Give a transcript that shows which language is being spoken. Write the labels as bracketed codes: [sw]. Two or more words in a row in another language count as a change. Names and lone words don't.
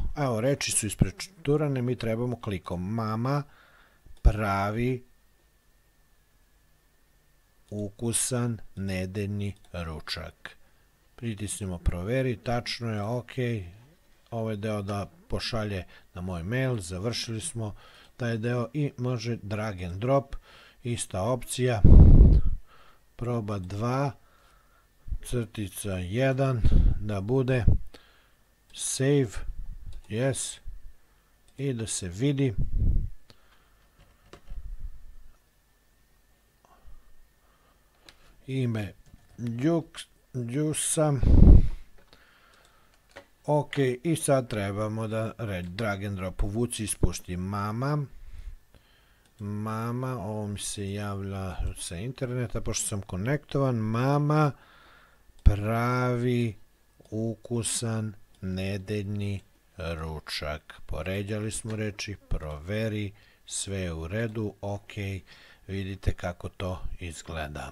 [sr] Evo, reči su ispreturane, mi trebamo klikom mama pravi ukusan nedeljni ručak. Pritisnemo proveri, tačno je, ok, ovaj deo da pošalje na moj mail, završili smo taj deo i može [en] drag and drop, [sr] ista opcija, proba 2, crtica 1, da bude [en] save, yes, [sr] i da se vidi. Ime Đusa, ok, i sad trebamo da [en] drag and drop, [sr] povuci i spušti mama, ovo mi se javlja sa interneta pošto sam konektovan, mama pravi ukusan nedeljni ručak. Poređali smo reči, proveri, sve je u redu, ok, vidite kako to izgleda.